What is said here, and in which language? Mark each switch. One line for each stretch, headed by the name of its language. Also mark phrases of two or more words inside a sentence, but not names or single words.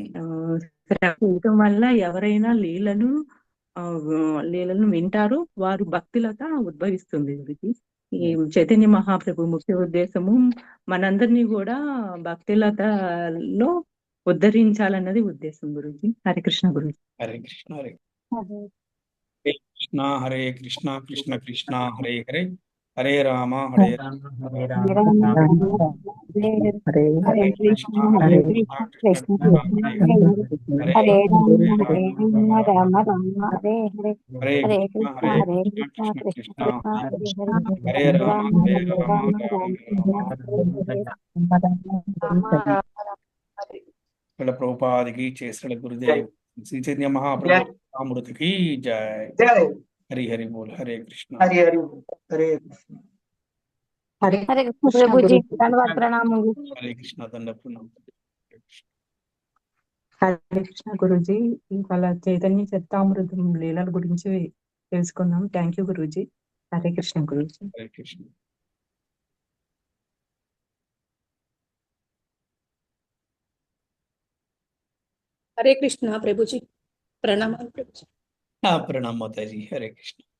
Telugu: ఆ, శ్రవణం చేయటం వల్ల ఎవరైనా ఆ, లీలలను వింటారు, వారు భక్తిలత ఉద్భవిస్తుంది గురుజీ. ఈ ఉమ్. చైతన్య మహాప్రభు ముఖ్య ఉద్దేశము మనందరినీ కూడా భక్తిలతలో ఉద్ధరించాలన్నది ఉద్దేశం గురుజీ. హరే కృష్ణ గురుజీ. హరే కృష్ణ హరే అదే. కృష్ణ హరే కృష్ణ కృష్ణ కృష్ణ హరే హరే హరే రామ హరే హరే హరే రామ రామ రామ హరే రామ హరే హరే హరే హరే కృష్ణ కృష్ణ హరే హరే కృష్ణ కృష్ణ కృష్ణ కృష్ణ కృష్ణ కృష్ణ హరే హరే హరే హరే హరే హరే రామ రామ రామ రామ రామ రామ హరే హరే హరే హరే కృష్ణ కృష్ణ హరే కృష్ణ కృష్ణ కృష్ణ కృష్ణ కృష్ణ హరే హరే హరే హరే హరే రామ రామ హరే హరే రామ రామ రామ రామ రామ రామ హరే హరే ఇక్కడ ప్రభుపాదికి చేసిన గురుదేవ్ శ్రీ చైతన్య మహాప్రభు అమృతికి జై హరి హరి బోల్ హరే కృష్ణ హరి హరి హరే కృష్ణ హరే హరే కృష్ణ కృష్ణ ప్రభుజీ గురుజీ. ధన్యవాద ప్రణామములు హరే కృష్ణ దండ ప్రణామం. హరే కృష్ణ గురుజీ. ఇవాళ చైతన్య చరితామృతం లీలల గురించి తెలుసుకున్నాం.
English: thank you
Telugu: గురూజీ. హరే కృష్ణ గురూజీ. హరే కృష్ణ
Hindi: हरे कृष्णा प्रभु जी प्रणाम प्रभु जी। प्रणाम माता जी हरे कृष्ण